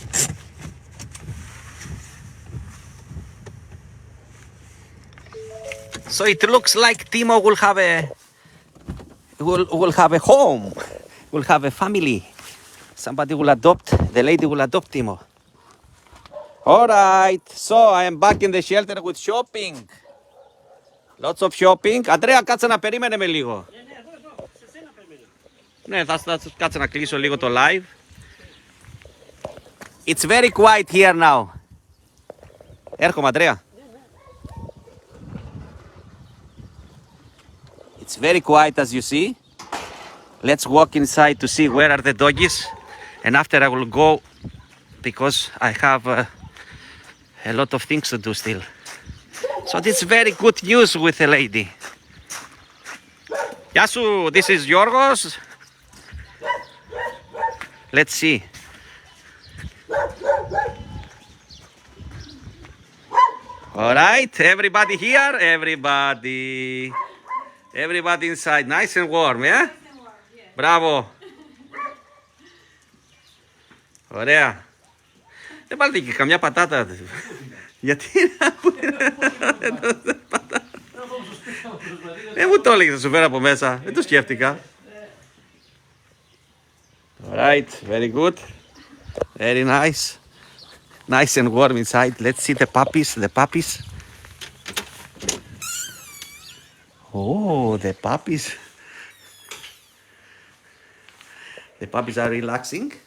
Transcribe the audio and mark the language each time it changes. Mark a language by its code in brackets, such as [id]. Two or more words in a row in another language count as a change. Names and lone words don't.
[en] So it looks like Timo will have a home, will have a family. Somebody will adopt, the lady will adopt Timo. All right, so I am back in the shelter with shopping. Lots of shopping. [el] Αντρέα, κάτσε να περίμενε με λίγο. Ναι, θα κάτσε να κλείσω λίγο το live. [en] It's very quiet here now. [el] Έρχομαι, Αντρέα. [en] It's very quiet as you see. Let's walk inside to see where are the doggies. And after I will go, because I have a lot of things to do still. So this is very good news with the lady. [el] Γεια σου, [en] this is Yorgos. Let's see. All right, everybody here, everybody inside, nice and warm, yeah? [el] Μπράβο. Ωραία. Δεν βάλετε και καμιά πατάτα. Γιατί μου το έλεγες να σου φέρω από μέσα. Δεν το σκέφτηκα. [en] Alright, very good. Very nice. Nice and warm inside. Let's see the puppies. Oh, the puppies. The puppies are relaxing.